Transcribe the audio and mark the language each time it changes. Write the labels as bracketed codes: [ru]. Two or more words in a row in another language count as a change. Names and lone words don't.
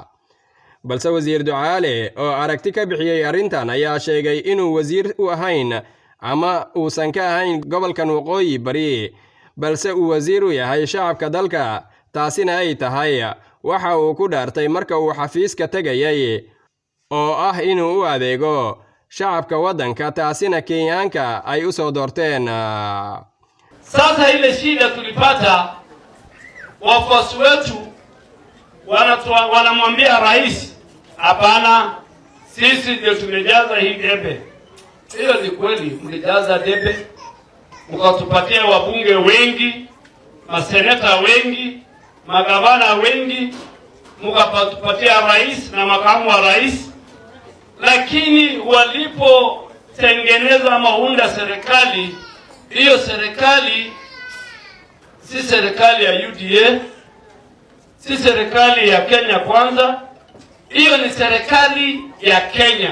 [so] balse wasiir ducaale oo aragti ka bixiyay arrintan ayaa sheegay inuu wasiir u ahayn ama uusan ka ahayn gobolkan waqooyi bari, balse uu wasiir u yahay shacabka dalka. taasina ay tahay waxa uu ku dhaartay marka uu xafiiska tegayay oo ah inuu u adeego shacabka waddanka, taasina Kenyaanka ay u soo doorteen. [sw] Sasa ile shida tulipata, wafuasi wetu wanamwambia rais, hapana, sisi ndio tumejaza hii debe. Hiyo ni kweli, mlijaza debe, mkatupatia wabunge wengi, maseneta wengi, magavana wengi, mkatupatia rais na makamu wa rais, lakini walipotengeneza maunda serikali, hiyo serikali si serikali ya UDA, si serikali ya Kenya Kwanza, hiyo ni serikali ya Kenya.